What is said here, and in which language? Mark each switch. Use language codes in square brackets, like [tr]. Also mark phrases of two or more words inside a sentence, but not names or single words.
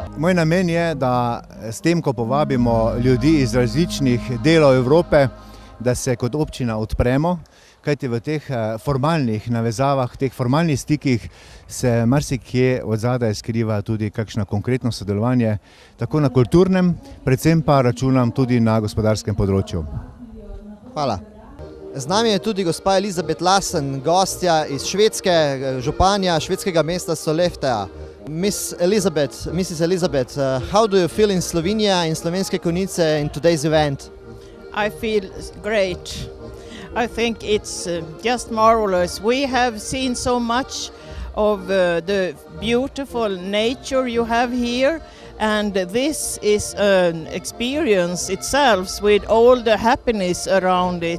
[sl] Moj namen je, da s tem, ko povabimo ljudi iz različnih delov Evrope, da se kot občina odpremo, kajti v teh formalnih navezavah, teh formalnih stikih se marsikje od zadaj skriva tudi kakšno konkretno sodelovanje, tako na kulturnem, predvsem pa računam tudi na gospodarskem področju. Hvala. Z nami je tudi gospa Elisabeth Larsen, gostja iz Švedske, županja švedskega mesta Sollefteå. [en] Mrs. Elisabeth, how do you feel in Slovenia, in Slovenske Konjice in today's event? I feel great. I think it's just marvelous. We have seen so much of the beautiful nature you have here, and this is an experience itself with all the happiness around it.